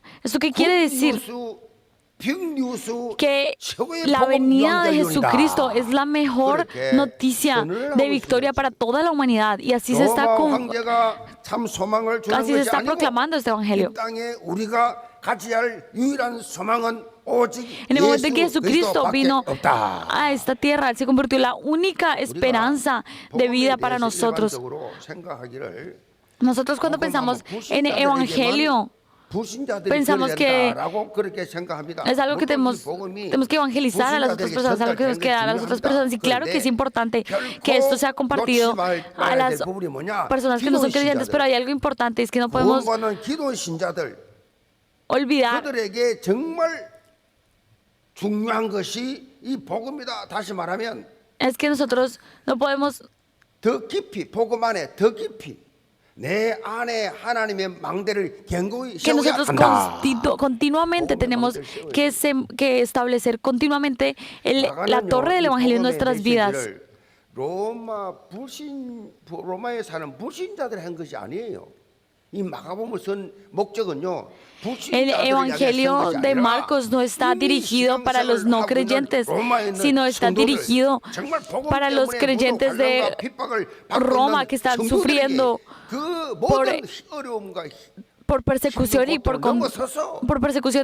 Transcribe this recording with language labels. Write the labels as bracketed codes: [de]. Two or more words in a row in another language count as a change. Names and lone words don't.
[es] ¿Esto qué quiere decir? Que la venida de Jesucristo es la mejor noticia de victoria para toda la humanidad, y así se está proclamando este evangelio. [ko] 가져야 할 유일한 소망은 오직 [es] En el momento en que [ko] 예수 [es] Jesucristo [ko] 그리스도밖에 [es] vino [ko] 없다. [es] a esta tierra, Él se convirtió en la única esperanza de vida para nosotros. [ko] 일반적으로 생각하기를 [es] Nosotros cuando pensamos en el Evangelio, pensamos que es algo que tenemos que evangelizar a las otras personas, algo que tenemos que dar a las otras personas. Y claro que es importante que esto sea compartido a las personas que no son creyentes, pero hay algo importante, es que no podemos olvidar [ko] 그들에게 정말 중요한 것이 이 복음이다. 다시 말하면 [es] es que nosotros no podemos [ko] 더 깊이 복음 안에 더 깊이 내 안에 하나님의 망대를 견고히 [es] que [ko] 세워야 [es] nosotros [ko] 한다. [es] continuamente tenemos que establecer continuamente la torre del Evangelio en nuestras vidas. [ko] 로마에 사는 불신자들이 한 것이 아니에요. 이 마가복음을 쓴 목적은요. [es] El Evangelio de Marcos no está dirigido para los no creyentes, sino está dirigido para los creyentes de Roma que están sufriendo por persecución y por persecución.